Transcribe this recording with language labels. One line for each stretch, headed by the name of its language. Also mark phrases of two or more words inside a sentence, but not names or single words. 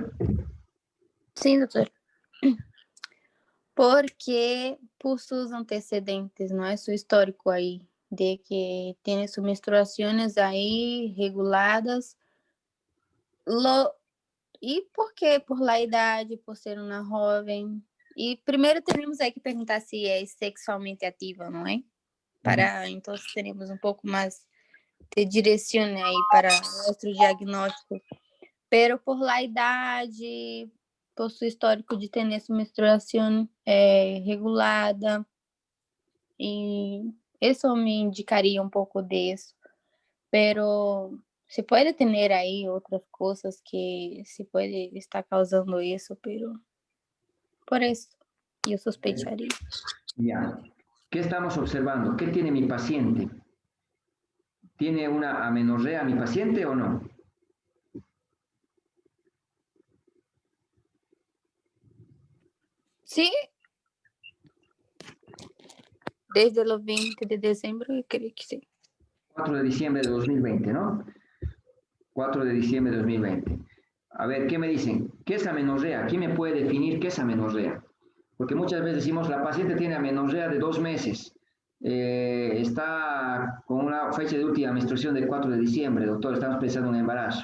Spanish: Sí, doctor. Porque por sus antecedentes, ¿no? Es su histórico ahí, de que tiene sus menstruaciones ahí reguladas.
Portuguese: E porque
Spanish: por la
Portuguese: idade, por ser uma jovem. E primeiro teremos aí que perguntar se é sexualmente ativa, não é? Para então teremos um pouco mais de direção aí para nosso diagnóstico.
Spanish: Pero por la
Portuguese: idade, por seu histórico de ter essa menstruação regulada, e isso me indicaria um pouco disso. Pero se pode ter aí outras coisas que se pode estar causando isso, pero por isso eu sospecharia.
Spanish: Ya. ¿Qué estamos observando? ¿Qué tiene mi paciente? ¿Tiene una amenorrea mi paciente o no? Sí, desde los 20 de diciembre,
Portuguese: eu creio que sí.
Spanish: 4 de diciembre de 2020, ¿no? 4 de diciembre de 2020. A ver, ¿qué me dicen? ¿Qué es amenorrea? ¿Quién me puede definir qué es amenorrea? Porque muchas veces decimos, la paciente tiene amenorrea de 2 meses, está con una fecha de última menstruación del 4 de diciembre, doctor, estamos pensando en embarazo.